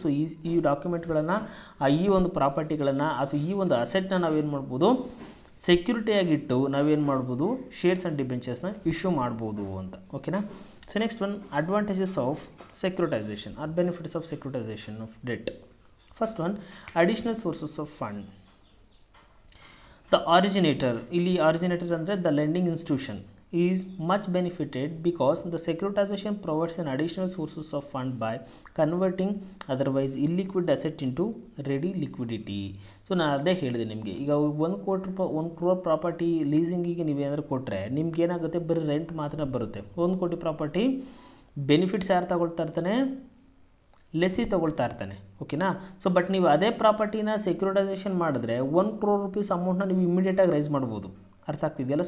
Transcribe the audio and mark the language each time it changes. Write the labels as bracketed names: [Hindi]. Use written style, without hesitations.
[Kannada] So ಈ ಡಾಕ್ಯುಮೆಂಟ್ಗಳನ್ನು, ಈ ಒಂದು ಪ್ರಾಪರ್ಟಿಗಳನ್ನು ಅಥವಾ ಈ ಒಂದು ಅಸೆಟ್ನ ನಾವೇನು ಮಾಡ್ಬೋದು, ಸೆಕ್ಯೂರಿಟಿಯಾಗಿಟ್ಟು ನಾವೇನು ಮಾಡ್ಬೋದು, ಶೇರ್ಸ್ ಆ್ಯಂಡ್ ಡಿಬೆಂಚರ್ಸ್ನ ಇಶ್ಯೂ ಮಾಡ್ಬೋದು ಅಂತ. ಓಕೆನಾ. [English] So next one, advantages of securitisation or benefits of securitisation of debt. First one, additional sources of fund. The originator, [Kannada] ಇಲ್ಲಿ ಆರಿಜಿನೇಟರ್ ಅಂದರೆ [English] The lending institution is much benefited because the securitization provides an additional sources of fund by converting otherwise illiquid asset into ready liquidity. [Kannada] So ನಾನು ಅದೇ ಹೇಳಿದೆ ನಿಮಗೆ, ಈಗ 1 crore property ಲೀಸಿಂಗಿಗೆ ನೀವೇನಾದರೂ ಕೊಟ್ಟರೆ ನಿಮ್ಗೆ ಏನಾಗುತ್ತೆ, ಬರೀ ರೆಂಟ್ ಮಾತ್ರ ಬರುತ್ತೆ. 1 ಕೋಟಿ ಪ್ರಾಪರ್ಟಿ ಬೆನಿಫಿಟ್ಸ್ ಯಾರು ತಗೊಳ್ತಾ ಇರ್ತಾನೆ, ಲೆಸಿ ತಗೊಳ್ತಾ ಇರ್ತಾನೆ. ಓಕೆನಾ. ಸೊ ಬಟ್ ನೀವು ಅದೇ ಪ್ರಾಪರ್ಟಿನ ಸೆಕ್ಯೂರಿಟೈಸೇಷನ್ ಮಾಡಿದ್ರೆ 1 crore ರೂಪೀಸ್ ಅಮೌಂಟ್ನ ನೀವು ಇಮಿಡಿಯೇಟಾಗಿ ರೈಸ್ ಮಾಡ್ಬೋದು. ಅರ್ಥ ಆಗ್ತಿದೆಯಲ್ಲ.